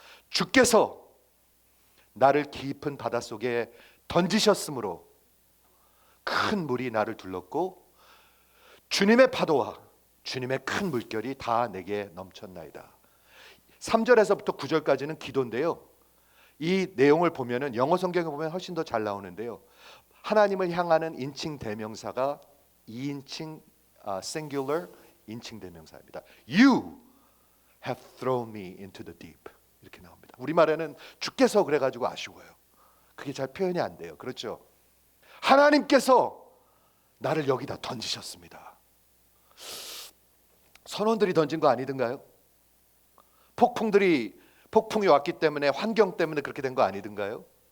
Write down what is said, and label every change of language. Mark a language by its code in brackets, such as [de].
[ko] 주께서 나를 깊은 바닷속에 던지셨으므로 큰 물이 나를 둘렀고 주님의 파도와 주님의 큰 물결이 다 내게 넘쳤나이다. 3절에서부터 9절까지는 기도인데요. 이 내용을 보면은 영어 성경에 보면 훨씬 더 잘 나오는데요. 하나님을 향하는 인칭 대명사가 2인칭 singular 인칭 대명사입니다. [en] You have thrown me into the deep. [ko] 이렇게 나옵니다. 우리말에는 주께서 그래가지고 아쉬워요. 그게 잘 표현이 안 돼요. 그렇죠? 하나님께서 나를 여기다 던지셨습니다. 선원들이 던진 거 아니든가요? 폭풍이 왔기 때문에, 환경 때문에 그렇게 된 거 아니든가요?